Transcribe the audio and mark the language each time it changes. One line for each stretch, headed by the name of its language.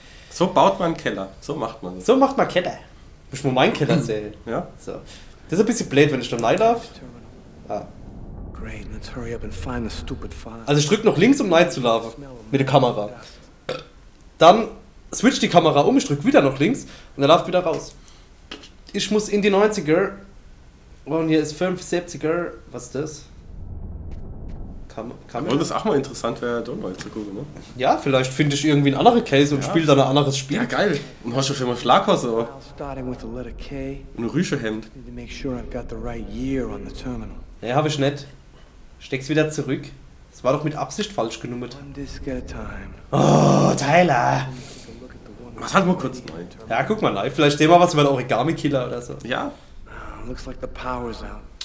German: So baut man einen Keller. So macht man das. So macht man Keller. Muss mal meinen Keller sehen. Ja? So. Das ist ein bisschen blöd, wenn ich da reinlaufe. Ah.
English: Great, let's hurry up and find the stupid file.
German: Also ich drücke noch links, um rein zu laufen. Mit der Kamera. Dann switcht die Kamera um, ich drücke wieder noch links und er läuft wieder raus. Ich muss in die 90er. Und hier ist 75er. Was ist das? Kamera? Und das auch mal interessant wäre, da neu zu gucken, ne? Ja, vielleicht finde ich irgendwie einen anderen Case und spiele dann ein anderes Spiel. Ja, geil. Und hast du schon mal Schlaghose auch.
English: File starting with the letter K.
German: Und ein Rüschehemd.
English: Need to make sure I've got the right year on the terminal.
German: Nee, habe ich nicht. Steck's wieder zurück. Das war doch mit Absicht falsch genummert.
English: One disc at a time. Oh, Tyler.
German: Was halt mal kurz neu. Ja, guck mal live. Vielleicht sehen wir was über den Origami-Killer oder so. Ja?
English: Oh, looks like the power's out.